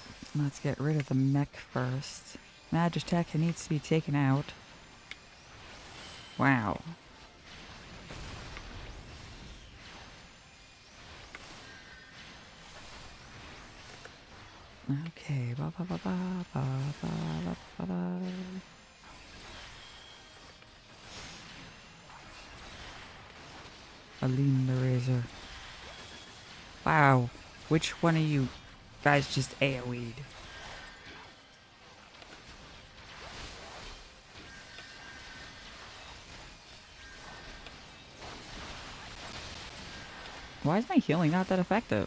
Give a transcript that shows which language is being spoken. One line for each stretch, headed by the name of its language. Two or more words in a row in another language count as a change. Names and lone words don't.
English: Let's get rid of the mech first. Magitech needs to be taken out. Wow. Okay. Ba ba ba ba ba ba ba ba ba. Aline the Razor. Wow. Which one of you guys just AoE'd? Why is my healing not that effective?